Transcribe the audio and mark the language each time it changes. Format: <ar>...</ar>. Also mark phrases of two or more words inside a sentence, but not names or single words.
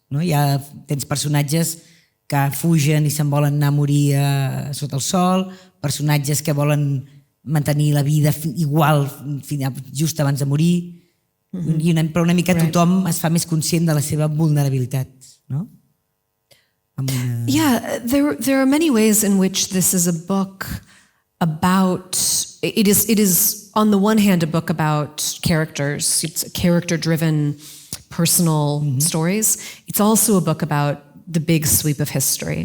<ca>Tens personatges que fugen i se'n volen anar a morir sota el sol, personatges que volen mantenir la vida igual just abans de morir, però una mica tothom es fa més conscient de la seva vulnerabilitat, no?</ca> <en>Yeah, there are many ways in which this is a book about, it is on the one hand a book about characters, it's character-driven personal stories. It's also a book about the big sweep of history.</en>